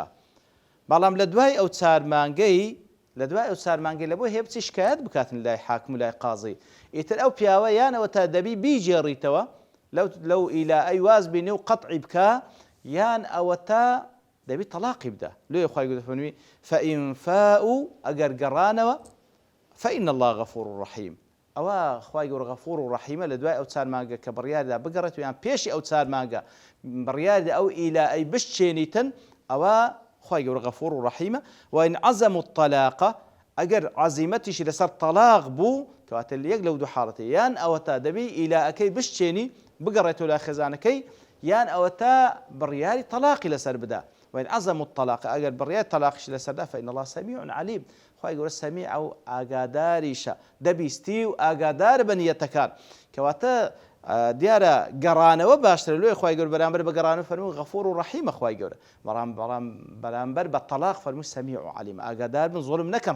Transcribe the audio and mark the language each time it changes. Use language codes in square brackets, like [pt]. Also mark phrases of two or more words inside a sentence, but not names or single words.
[ckb] بەڵام لە دوای ئەو 4 مانگەی لە بۆی هەیە بچی شکایەت بکاتن لای حاکم و لای قازی. ئیتر ئەو پیاوە یانەوە تا دەبی بیجێڕیتەوە لەو ئیلای واز بینی و قەطعی بکە یان ئەوە تا دەبی تەلاقی بدە. لێ خوای گەورە دەفەرمی [ar] فإن فاءوا [ckb] ئەگەر گەڕانەوە [ar] فإن الله غفور رحيم. [ckb] ئەوە خوای گەورە غەفور و ڕەحیمە لە دوای ئەو 4 مانگە کە بڕیاردا بگەڕێت و یان پێشی ئەو 4 مانگە بڕیاردا ئەو ئیلای بشتێنیتن ئەوە خوای گەورە غەفور و ڕەحیمە. [ar] وإن عزموا الطلاق [ckb] ئەگەر عەزیمەتیشی لەسەر تەلاق بوو کەواتە یەک لەو دوو حاڵەتە یان ئەوە تا دەبی ئیلاەکەی بشتێنی بگەڕێتەوە لای خێزانەکەی یان ئەوە تا بڕیاری تەلاقی لەسەر بدا. [ar] وإن عزموا الطلاق [ckb] ئەگەر بڕیاری تەلاقیش لەسەردا [ar] فإن الله سميع عليم. [ckb] خوای گەورە سەمیع و ئاگاداریشە دەبیستی و ئاگادار بە نیەتەکان کەواتە دیارە گەڕانەوە باشترە. لێ خوای گەورە بەرامبەر بە گەڕانەوە فەرمووی غەفور و ڕەحیمە خوای گەورە بەرامبەر بە تەلاق فەرمووی سەمیع و عەلیم ئاگادار بن زوڵم نەکەم.